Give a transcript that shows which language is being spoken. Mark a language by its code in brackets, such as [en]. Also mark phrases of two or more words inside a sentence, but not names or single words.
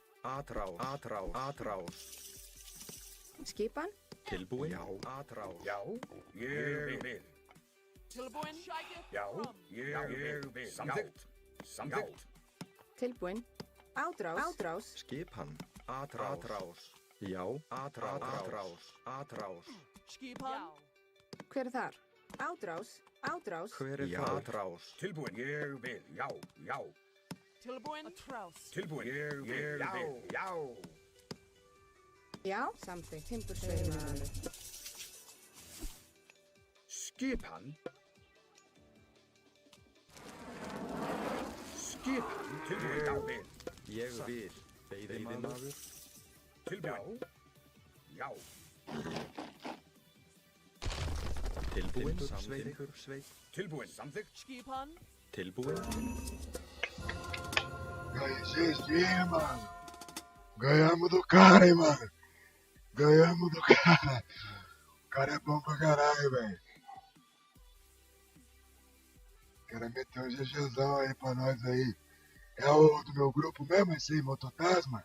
[is] Atrás. Skipan. Tilbúin. Já. Atrás. Já. Ég vil. Tilbúin. Já. Ég vil. Samþykkt. Tilbúin. Átrás. Skipan. Atrás. Já. Atrás. Skipan. Hver er þar? Átrás. Hver er það? Atrás. Tilbúin. Ég vil. Já. Tilbúin. Atrás. Tilbúin. Ég vil. Já. Já. Samþykkt. Timbursveit. Skipan. Tilbúin. Ég vil. Veiðimaður. Tilbúin. Já. Tilbúin. Sveit. Tilbúin. Samþykkt. Skipan. Tilbúin. [pt] Mano. Ganhamos do cara, hein, mano. Ganhamos do cara. O cara é bom pra caralho, velho. cara meteu um GGzão aí pra nós aí. É o do meu grupo mesmo, esse aí, Mototasma?